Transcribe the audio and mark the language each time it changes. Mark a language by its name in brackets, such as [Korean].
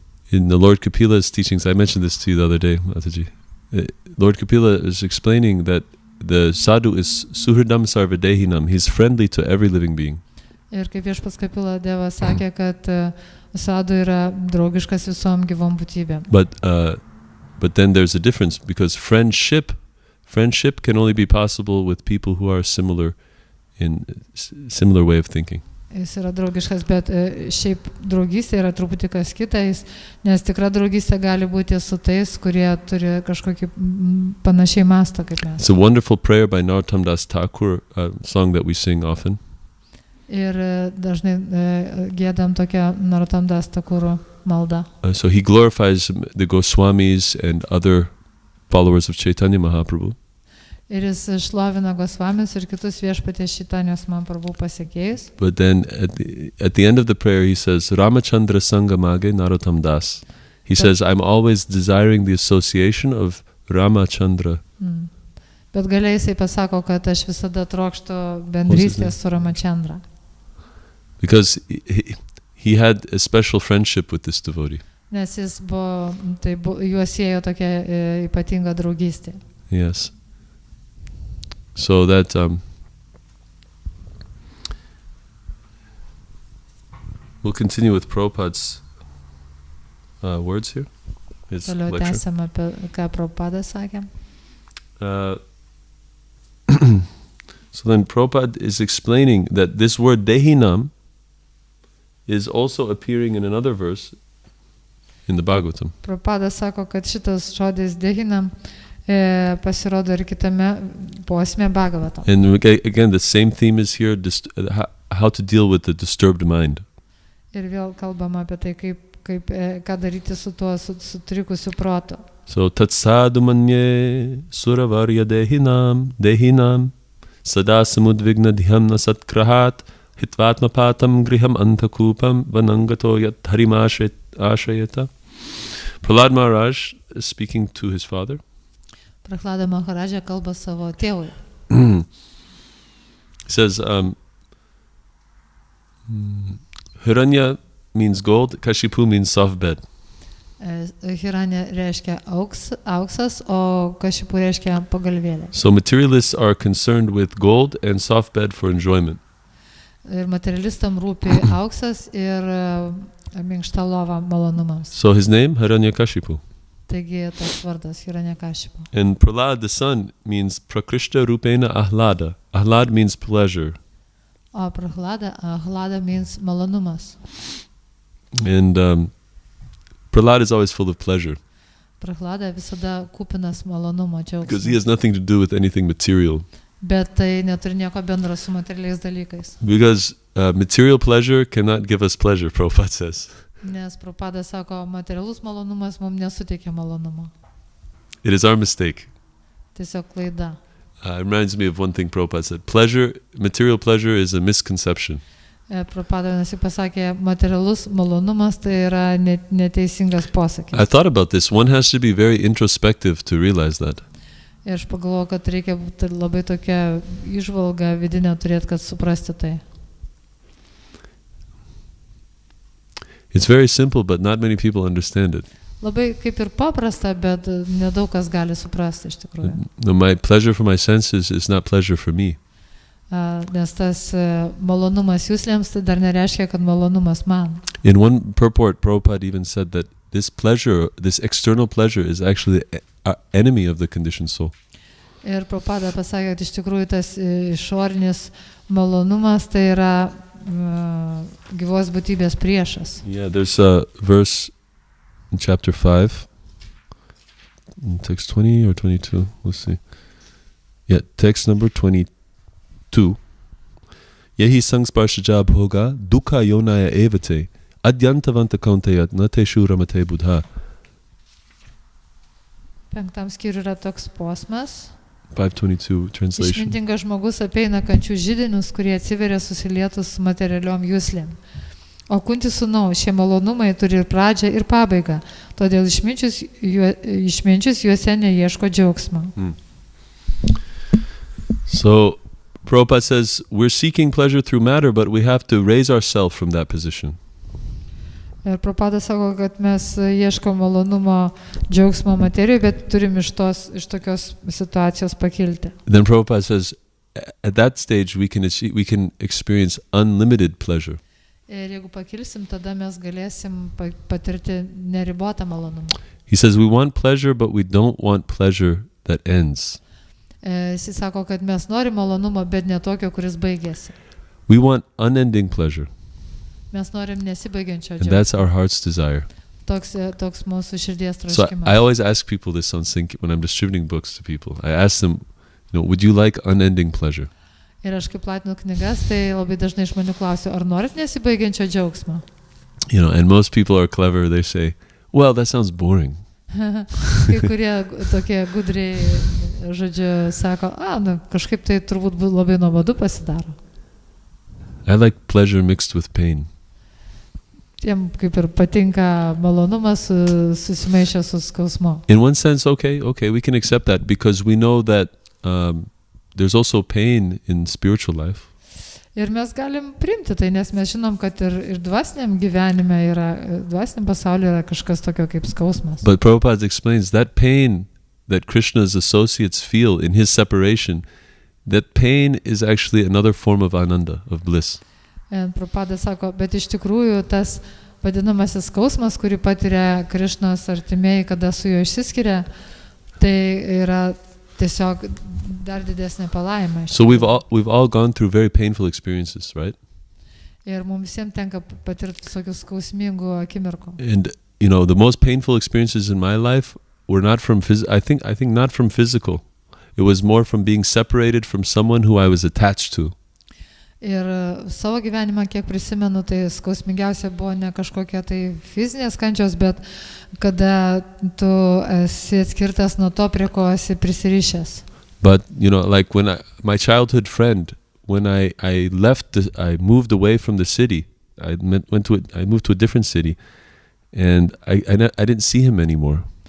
[English] In the Lord Kapila's teachings, I mentioned this to you the other day, Mataji. Lord Kapila is explaining that the sadhu is [Sanskrit] suhridam sarvadehinam. [English] He's friendly to every living being. [Lithuanian] Ir kaip Viešpats Kapila Deva sakė, kad sadhu yra draugiškas visom gyvom būtybėm. [English] But then there's a difference, because friendship can only be possible with people who are similar in similar way of thinking. [Lithuanian] Jis yra draugiškas, bet šiaip draugystė yra truputį kas kitais, nes tikra draugystė gali būti su tais, kurie turi kažkokį panašiai mąstą kaip mes. [English] It's a wonderful prayer by Narottam Das Thakur, a song that we sing often. [Lithuanian] Ir dažnai giedam tokią Narottam Das Thakuro maldą. [English] So he glorifies the Goswamis and other followers of Chaitanya Mahaprabhu. [Lithuanian] Ir jis šlovina Gosvamis ir kitus Viešpaties Čaitanijos Mahaprabhu pasekėjus. [English] But then at the end of the prayer he says, [Sanskrit] Ramachandra Sangamage Narottam Das. [English] He says, I'm always desiring the association of Ramachandra. [Lithuanian] Bet galiai jisai pasako, kad aš visada trokštu bendrystės su Ramachandra. [English] Because he had a special friendship with this devotee. [Lithuanian] Nes jis juos siejo tokia ypatinga draugystė. [English] Yes. So that We'll continue with Prabhupada's words here. His [Lithuanian] Toliau [English] lecture. [Lithuanian] tęsiam apie ką Prabhupada sakė. [English] So then Prabhupada is explaining that this word dehinam is also appearing in another verse in the Bhagavatam. [Lithuanian] Prabhupada sako, kad šitas žodis dehinam pasirodo ir kitame posme Bhagavatam. [English] And again, the same theme is here, how to deal with the disturbed mind. [Lithuanian] Ir vėl kalbama apie tai, ką daryti su tuo sutrikusiu protu. [Sanskrit] So tatsadu manye suravarya dehinam sada samudvigna dhyam nasatkrahat hitvatma patam griham antakupam vanangato yat harimashayata. [English] Prahlad Maharaj is speaking to his father. [Lithuanian] Prahlada Maharaja kalba savo tėvui. [English] He says, Hiranya means gold, Kashipu means soft bed. [Lithuanian] Hiranya reiškia auksas, o Kashipu reiškia pagalvėlė. [English] So materialists are concerned with gold and soft bed for enjoyment. [Lithuanian] Ir materialistam rūpi auksas ir minkšta lova malonumams. [English] So his name, Hiranyakashipu. [Lithuanian] Taigi tas vardas Hiranyakashipu. [English] And Prahlad, the son, means [Sanskrit] Prakrishta Rupena Ahlada. [English] Ahlad means pleasure. [Lithuanian] O Prahlada means malonumas. [English] And Prahlad is always full of pleasure. [Lithuanian] Prahlada visada kupinas malonumo [English] Because he [Lithuanian] džiaugsmo. [English] has nothing to do with anything material. [Lithuanian] Bet tai neturi nieko bendro su materialiais dalykais. [English] Because material pleasure cannot give us pleasure, Prabhupada says. [Lithuanian] Nes Prabhupada sako, materialus malonumas mums nesuteikia malonumo. [English] It is our mistake. [Lithuanian] Tiesiog klaida. [English] It reminds me of one thing Prabhupada said. Material pleasure is a misconception. [Lithuanian] Prabhupada vienas pasakė, materialus malonumas tai yra neteisingas posakis. [English] I thought about this. One has to be very introspective to realize that. [Lithuanian] Ir aš pagalvoju, kad reikia būti labai tokia įžvalga vidinė turėti, kad suprasti tai. [English] It's very simple, but not many people understand it. [Lithuanian] Labai kaip ir paprasta, bet nedaug kas gali suprasti iš tikrųjų. [English] No, my pleasure for my senses is not pleasure for me. [Lithuanian] Nes tas malonumas jūslėms tai dar nereiškia, kad malonumas man. [English] In one purport, Prabhupada even said that this pleasure, this external pleasure, is actually the enemy of the conditioned soul. [Lithuanian] Ir Prabhupada pasakė, kad iš tikrųjų tas išorinis malonumas tai yra gyvos būtybės priešas. [English] Yeah, there's a verse in chapter 5, in text 20 or 22, let's see. Yeah, text number 22. [Sanskrit] Yehi sangsparshaja bhoga dukha yonaya evate adyantavanta kaunteyat nateshu ramate buddha. [Lithuanian] 5 skyriuje yra toks posmas. [English] 522 translation. [Lithuanian] Išmintingas žmogus apeina kančių židinius, kurie atsiveria susilietus su materialiom jūslėm. O kunti sūnau, šie malonumai turi ir pradžią, ir pabaigą. Todėl išminčius juose neieško džiaugsmo. [English] So, Prabhupada says, we're seeking pleasure through matter, but we have to raise ourselves from that position. [Lithuanian] Ir Prabhupada sako, kad mes ieškom malonumo džiaugsmo materijoje, bet turim iš tokios situacijos pakilti. [English] Then Prabhupada says, at that stage we can experience unlimited pleasure. [Lithuanian] Ir jeigu pakilsim, tada mes galėsim patirti neribotą malonumą. [English] He says, we want pleasure, but we don't want pleasure that ends. [Lithuanian] Jis sako, kad mes norim malonumo, bet ne tokio, kuris baigėsi. [English] We want unending pleasure. [Lithuanian] Mes norim nesibaigiančio [English] And that's [Lithuanian] džiaugsmo. [English] our heart's desire. [Lithuanian] Toks mūsų širdies [English] So [Lithuanian] troškimas. [English] I always ask people this when I'm distributing books to people. I ask them, would you like unending pleasure? [Lithuanian] Ir aš kaip platinu knygas, tai labai dažnai žmonių klausiu, ar norit nesibaigiančio džiaugsmo? [English] And most people are clever. They say, well, that sounds boring. [Lithuanian] Kai kurie tokie gudriai, žodžiu, sako, kažkaip tai turbūt labai nuobodu pasidaro. [English] I like pleasure mixed with pain. [Lithuanian] Tiem kaip ir patinka malonumas susimaišę su skausmu. [English] In one sense, okay, we can accept that because we know that there's also pain in spiritual life. [Lithuanian] Ir mes galim priimti tai, nes mes žinom, kad ir dvasiniam gyvenime dvasiniam pasaulyje yra kažkas tokio kaip skausmas. [English] But Prabhupada explains that pain that Krishna's associates feel in his separation, that pain is actually another form of ananda, of bliss. [Lithuanian] Prabhupada sako, bet iš tikrųjų tas vadinamasis skausmas, kurį patiria Krišnos artimieji, kada su juo išsiskiria, tai yra tiesiog dar didesnė palaima. [English] So we've all gone through very painful experiences, right? [Lithuanian] Ir mums visiems tenka patirti visokių skausmingų akimirkų. [English] And you know, the most painful experiences in my life were not from I think not from physical. It was more from being separated from someone who I was attached to. [Lithuanian] Ir savo gyvenimą, kiek prisimenu, tai skausmingiausia buvo ne kažkokia tai fizinės kančios, bet kada tu esi atskirtas nuo to, prie ko esi prisirišęs. [English] But you know, like when my childhood friend, when I left, I moved away from the city. I moved to a different city, and I didn't see him anymore.